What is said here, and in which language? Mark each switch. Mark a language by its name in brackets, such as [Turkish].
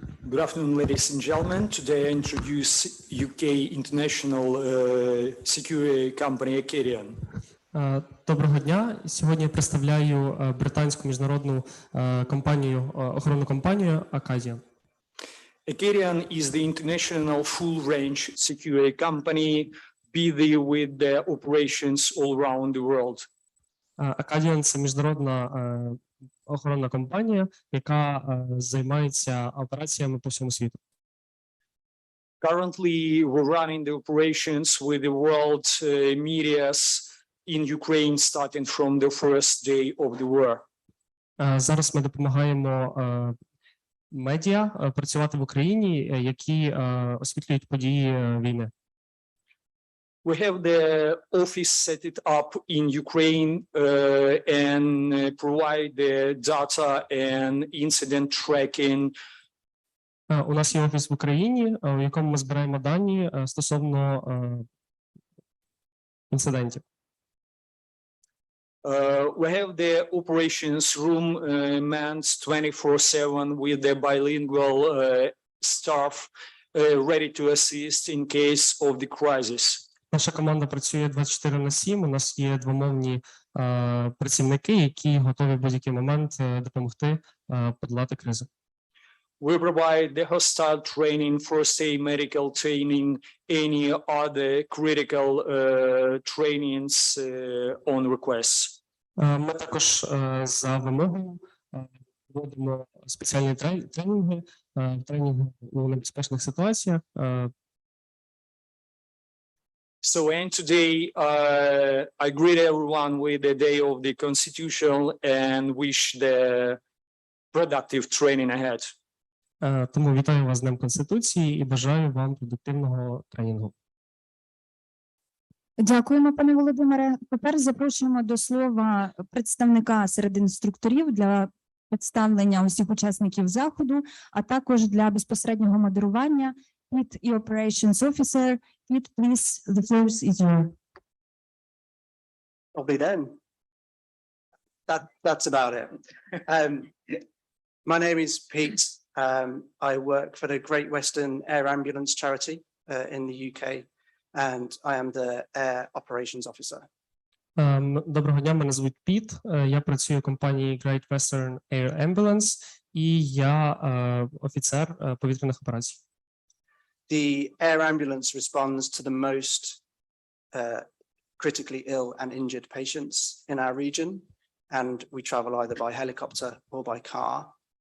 [English] Good afternoon, ladies and gentlemen. Today I introduce UK international security company Acadian. [Ukrainian] Доброго дня. Сьогодні я представляю британську міжнародну компанію, охоронну компанію Акадія. [English] Acadian is the international full-range security company busy with the operations all around the world. [Ukrainian] Акадіан – це міжнародна охоронна компанія, яка займається операціями по всьому світу. [English] Currently, we're running the operations with the world medias in Ukraine starting from the first day of the war. [Ukrainian] Зараз ми допомагаємо медіа працювати в Україні, які освітлюють події війни. [English] We have the office set it up in Ukraine and provide the data and incident tracking. [Ukrainian] У нас є офіс в Україні, у якому ми збираємо дані стосовно інцидентів. [English] We have the operations room manned 24/7 with the bilingual staff ready to assist in case of the crisis. [Ukrainian] Наша команда працює 24/7, у нас є двомовні працівники, які готові в будь-який момент допомогти подолати кризу. [English] We provide the hostile training, first aid medical training, any other critical trainings on request. [Ukrainian] Ми також за вимогою проводимо спеціальні тренінги у небезпечних ситуаціях. [English] So, and today I greet everyone with the day of the Constitution and wish the productive training ahead. [Ukrainian] Тому вітаю вас з Днем Конституції і бажаю вам продуктивного тренінгу. Дякуємо, пане Володимире. Тепер запрошуємо до слова представника серед інструкторів для представлення усіх учасників заходу, а також для безпосереднього модерування. [English] Pete [Ukrainian] і [English] Operations Officer. Pete, please, the floor is yours. I'll be then. That's about it. My name is Pete. I work for the Great Western Air Ambulance Charity in the UK, and I am the Air Operations Officer. [Ukrainian] Доброго дня, мене звуть Піт. Я працюю в компанії Great Western Air Ambulance і я офіцер повітряних операцій. [English] The air ambulance responds to the most critically ill and injured patients in our region, and we travel either by helicopter or by car.